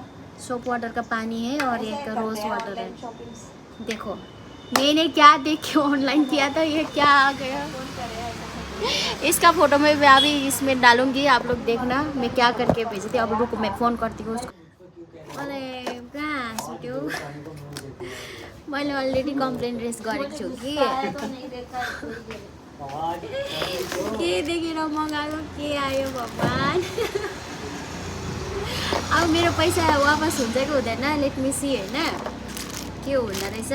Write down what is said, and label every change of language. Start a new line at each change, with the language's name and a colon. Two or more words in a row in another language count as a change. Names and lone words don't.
English: soap water
Hindi: का पानी है और एक
English: rose water
Hindi: है। देखो मैंने क्या देख के ऑनलाइन किया था, ये क्या आ गया। इसका फोटो मैं अभी इसमें डालूंगी, आप लोग देखना मैं क्या करके भेजी थी। अब रुको मैं फ़ोन करती हूँ उसको।
Nepali: अरे घाँस उठ्यो। मैले
English: already complain raise
Nepali: गरेको छु कि के देखेर मगाएको के आयो भगवान्। अब मेरो पैसा वापस हुन्छ कि हुँदैन
English: let me see
Nepali: होइन के हुँदो रहेछ।